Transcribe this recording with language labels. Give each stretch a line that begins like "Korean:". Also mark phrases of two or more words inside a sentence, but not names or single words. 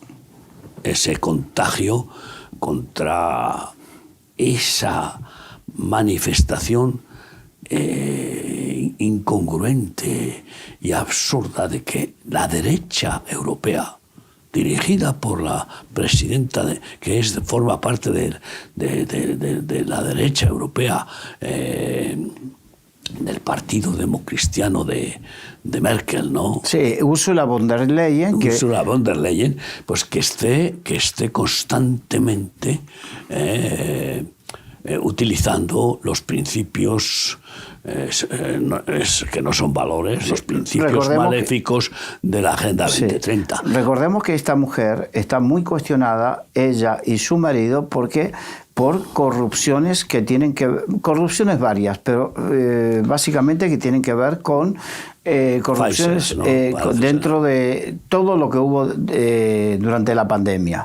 Spanish: Ese contagio contra esa manifestación incongruente y absurda de que la derecha europea, dirigida por la presidenta, que forma parte de la derecha europea, del partido democristiano de Merkel, ¿no? Sí, Ursula von der Leyen. Ursula von der Leyen, pues que esté constantemente utilizando los principios que no son valores, los principios maléficos de la Agenda 2030. Recordemos que esta mujer está muy cuestionada, ella y su marido, por corrupciones que tienen que corrupciones varias, pero básicamente que tienen que ver con corrupciones dentro de todo lo que hubo durante la pandemia.